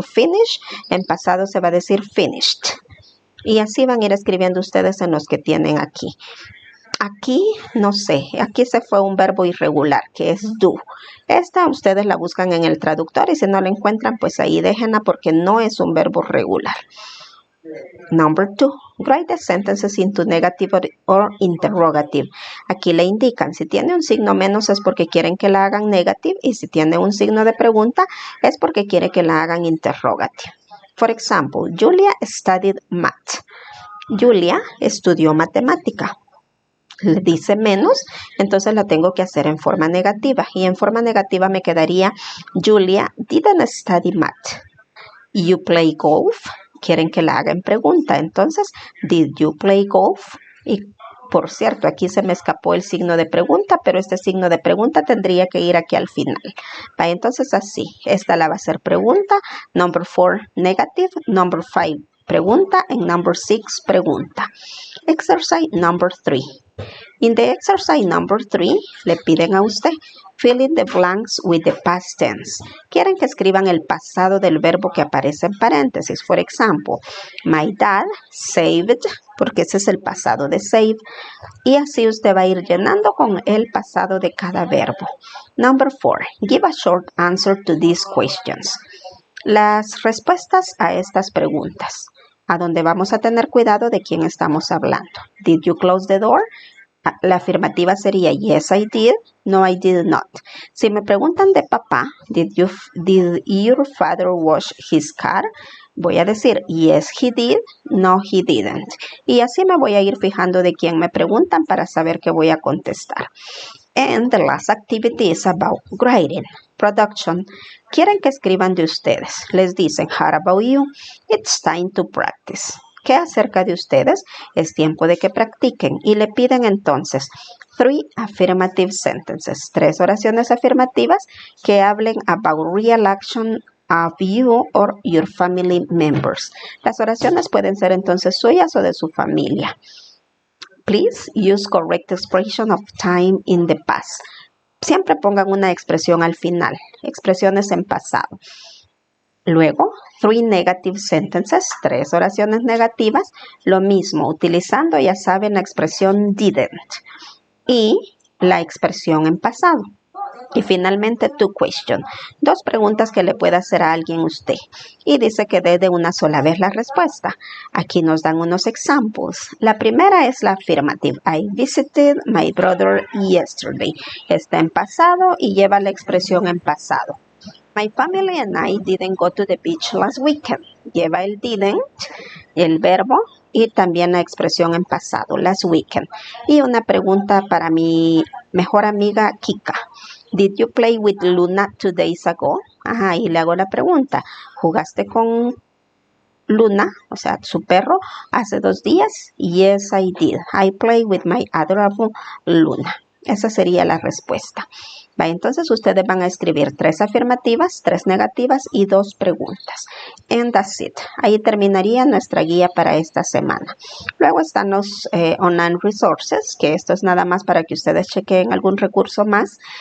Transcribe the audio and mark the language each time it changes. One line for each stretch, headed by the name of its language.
Spanish: Finish, en pasado se va a decir finished. Y así van a ir escribiendo ustedes en los que tienen aquí. Aquí, no sé, aquí se fue un verbo irregular, que es do. Esta ustedes la buscan en el traductor y si no la encuentran, pues ahí déjenla porque no es un verbo regular.
English: Number 2. Write the sentences into negative or interrogative.
Spanish: Aquí le indican, si tiene un signo menos es porque quieren que la hagan negative y si tiene un signo de pregunta es porque quiere que la hagan interrogative.
English: For example, Julia studied math.
Spanish: Julia estudió matemática. Le dice menos, entonces la tengo que hacer en forma negativa. Y en forma negativa me quedaría,
English: Julia didn't study math. You play golf.
Spanish: Quieren que la haga en pregunta. Entonces,
English: did you play golf?
Spanish: Y por cierto, aquí se me escapó el signo de pregunta, pero este signo de pregunta tendría que ir aquí al final. Entonces así, esta la va a ser pregunta.
English: Number 4, negative. Number 5, pregunta. And number 6, pregunta. Exercise number 3. In the exercise number 3,
Spanish: le piden a usted
English: fill in the blanks with the past tense.
Spanish: Quieren que escriban el pasado del verbo que aparece en paréntesis.
English: For example, my dad saved,
Spanish: porque ese es el pasado de
English: save.
Spanish: Y así usted va a ir llenando con el pasado de cada verbo.
English: Number 4, give a short answer to these questions.
Spanish: Las respuestas a estas preguntas, a donde vamos a tener cuidado de quién estamos hablando.
English: Did you close the door?
Spanish: La afirmativa sería
English: yes, I did. No, I did not.
Spanish: Si me preguntan de papá,
English: did your father wash his car?
Spanish: Voy a decir
English: yes, he did. No, he didn't.
Spanish: Y así me voy a ir fijando de quién me preguntan para saber qué voy a contestar.
English: And the last activity is about grading. Production.
Spanish: Quieren que escriban de ustedes. Les dicen,
English: how about you? It's time to practice.
Spanish: ¿Qué acerca de ustedes? Es tiempo de que practiquen. Y le piden entonces 3
English: affirmative sentences.
Spanish: 3 oraciones afirmativas que hablen
English: about real action of you or your family members.
Spanish: Las oraciones pueden ser entonces suyas o de su familia.
English: Please use correct expression of time in the past.
Spanish: Siempre pongan una expresión al final. Expresiones en pasado. Luego, 3
English: negative sentences,
Spanish: 3 oraciones negativas, lo mismo, utilizando, ya saben, la expresión didn't y la expresión en pasado. Y finalmente, 2 questions, 2 preguntas que le puede hacer a alguien usted. Y dice que dé de una sola vez la respuesta. Aquí nos dan unos examples. La primera es la afirmativa.
English: I visited my brother yesterday.
Spanish: Está en pasado y lleva la expresión en pasado.
English: My family and I didn't go to the beach last weekend.
Spanish: Lleva el
English: didn't
Spanish: el verbo y también la expresión en pasado,
English: last weekend.
Spanish: Y una pregunta para mi mejor amiga Kika.
English: Did you play with Luna 2 days ago?
Spanish: Ajá, y le hago la pregunta. ¿Jugaste con Luna, o sea, su perro, hace 2 días?
English: Yes, I did. I played with my adorable Luna.
Spanish: Esa sería la respuesta. Va, entonces ustedes van a escribir 3 afirmativas, 3 negativas y 2 preguntas.
English: And that's it.
Spanish: Ahí terminaría nuestra guía para esta semana. Luego están los online resources, que esto es nada más para que ustedes chequen algún recurso más.